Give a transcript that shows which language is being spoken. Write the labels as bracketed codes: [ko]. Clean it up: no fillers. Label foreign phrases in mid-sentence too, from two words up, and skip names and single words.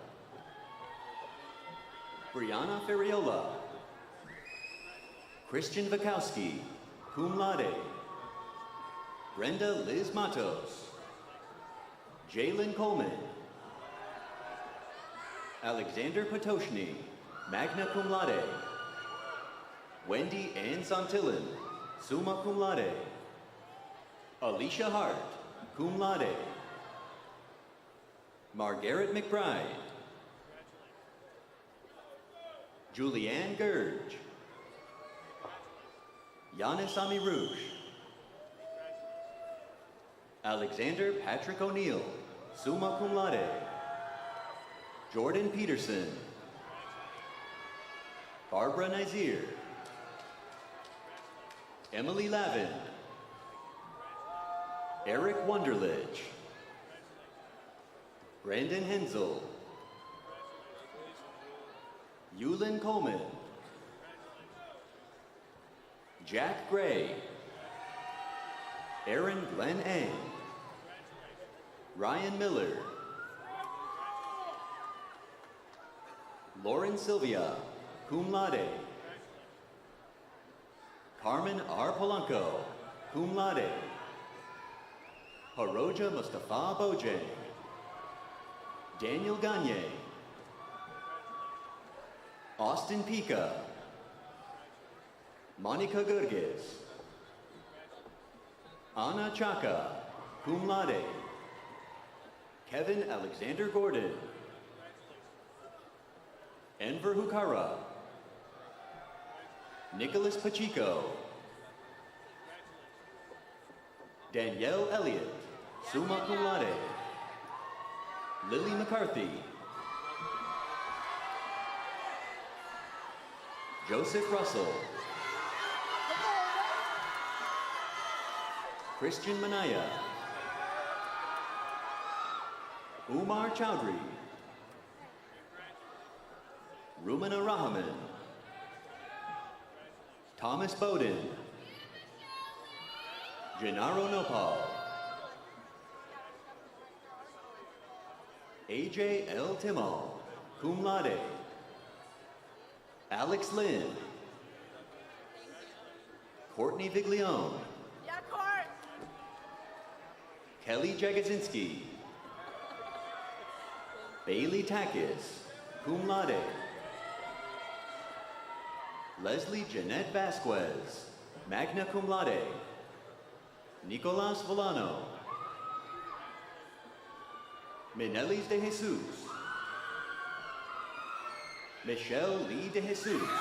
[en] Brianna Ferriola. Christian Vikowski, [la] cum laude. [en] Brenda Liz Matos. Jalen Coleman. Alexander Potoshny, [la] magna cum laude. [en] Wendy Ann Santillan, [la] summa cum laude. [en] Alicia Hart, [la] cum laude. [en] Margaret McBride. Julianne Gurge. Giannis Amirouche. Alexander Patrick O'Neill, [la] summa cum laude. [en] Jordan Peterson. Barbara Nazir. Emily Lavin. Eric Wunderlich. Brandon Hensel. Yulin Coleman. Jack Gray. Aaron Glenn Ang. Ryan Miller. Lauren Sylvia, [la] cum laude. [en] Carmen R. Polanco, [la] cum laude. [en] Haroja Mustafa Bojang. Daniel Gagne. Austin Pica. Monica Gurgis. Anna Chaka, [la] cum laude. [en] Kevin Alexander Gordon. Enver Hukara. Nicholas Pacheco. Danielle Elliott, [la] summa cum laude. [en] Lily McCarthy. Joseph Russell. Christian Manaya. Umar Chowdhury, Rumana Rahman. Thomas Bowden. Gennaro Nopal. AJ L. Timmel, [la] cum laude. [en] Alex Lynn. Courtney Viglione. Yeah, Court. Kelly Jagodzinski. Bailey Takis, [la] cum laude. [en] Leslie Jeanette Vasquez, [la] magna cum laude. [en] Nicolas Volano. Menelis de Jesus. Michelle Lee de Jesus.